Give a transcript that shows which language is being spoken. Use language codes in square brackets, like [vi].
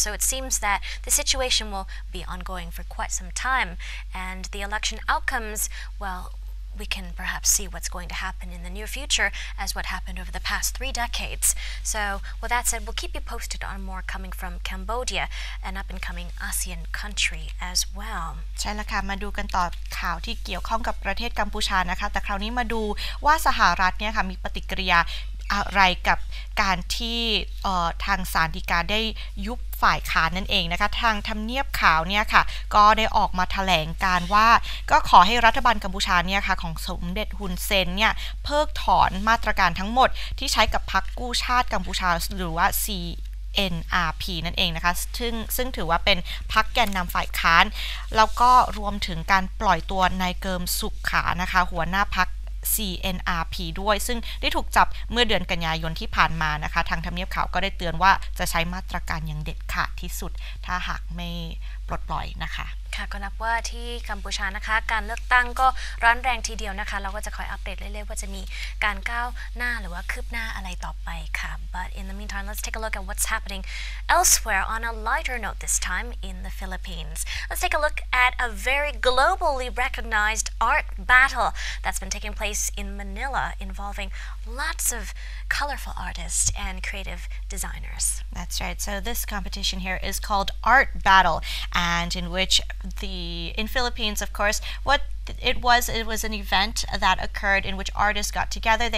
[en] So it seems that the situation will be ongoing for quite some time. And the election outcomes, well, we can perhaps see what's going to happen in the near future as what happened over the past 3 decades. So with that said, we'll keep you posted on more coming from Cambodia, an up-and-coming ASEAN country as well. [th] ใช่แล้วค่ะมาดูกันต่อข่าวที่เกี่ยวข้องกับประเทศกัมพูชานะคะแต่คราวนี้มาดูว่าสหรัฐเนี่ยค่ะมีปฏิกิริยาอะไรกับการที่ทางศาลฎีกาได้ยุบฝ่ายค้านนั่นเองนะคะทางทำเนียบขาวเนี่ยค่ะก็ได้ออกมาแถลงการว่าก็ขอให้รัฐบาลกัมพูชาเนี่ยค่ะของสมเด็จฮุนเซนเนี่ยเพิกถอนมาตรการทั้งหมดที่ใช้กับพรรคกู้ชาติกัมพูชาหรือว่า NRP นั่นเองนะคะซึ่งถือว่าเป็นพรรคแกนนำฝ่ายค้านแล้วก็รวมถึงการปล่อยตัวนายเกิมสุขขานะคะหัวหน้าพรรคCNRP ด้วยซึ่งได้ถูกจับเมื่อเดือนกันยายนที่ผ่านมานะคะทางทำเนียบขาวก็ได้เตือนว่าจะใช้มาตรการอย่างเด็ดขาดที่สุดถ้าหากไม่ปลดปล่อยนะคะ ค่ะก็นับว่าที่กัมพูชานะคะการเลือกตั้งก็ร้อนแรงทีเดียวนะคะเราก็จะคอยอัปเดตเรื่อยๆว่าจะมีการก้าวหน้าหรือว่าคืบหน้าอะไรต่อไปค่ะ [en] But in the meantime, let's take a look at what's happening elsewhere on a lighter note this time in the Philippines. Let's take a look at a very globally recognized art battle that's been taking place in Manila involving lots of colorful artists and creative designers. That's right. So this competition here is called Art Battle, and in which in Philippines, of course, what it was an event that occurred in which artists got together.